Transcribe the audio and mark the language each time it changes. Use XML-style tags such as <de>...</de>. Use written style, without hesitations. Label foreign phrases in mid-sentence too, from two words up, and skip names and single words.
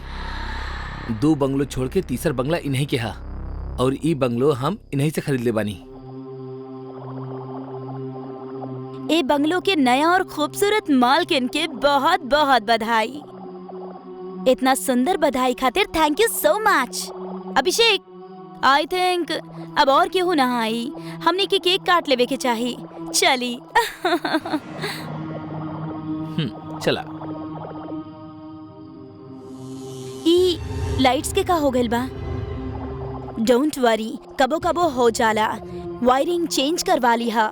<bho>2 बंगलो छोड़ के तीसर बंगला इन्हीं के हा, और ई बंगलो हम इन्हीं से खरीद ले बानी। ए बंगलो के नया और खूबसूरत मालकिन के बहुत बहुत बधाई। इतना सुंदर बधाई खातिर</bho> <en>Thank you so much.</en> <bho>अभिषेक,</bho> <en>I think</en> <bho>अब और क्यों ना आई, हमने के केक काट लेवे के चाही। चली। चला। ई लाइट्स के का हो गइल बा?</bho> <en>Don't worry,</en> <bho>कबो कबो हो जाला,</bho> <en>wiring change</en> <bho>करवा ली हा।</bho>